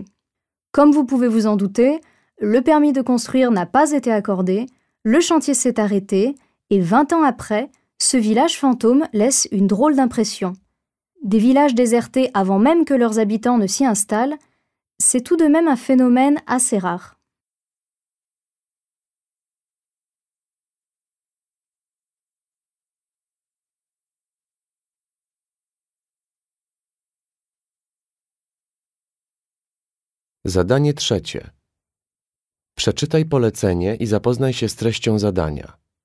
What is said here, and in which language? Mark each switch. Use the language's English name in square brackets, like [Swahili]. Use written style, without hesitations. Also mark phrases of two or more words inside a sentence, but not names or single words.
[French] Comme vous pouvez vous en douter, le permis de construire n'a pas été accordé, le chantier s'est arrêté et 20 ans après, ce village fantôme laisse une drôle d'impression. Des villages désertés avant même que leurs habitants ne s'y installent, c'est tout de même un phénomène assez rare. [Polish] Zadanie trzecie. Przeczytaj polecenie i zapoznaj się z treścią zadania.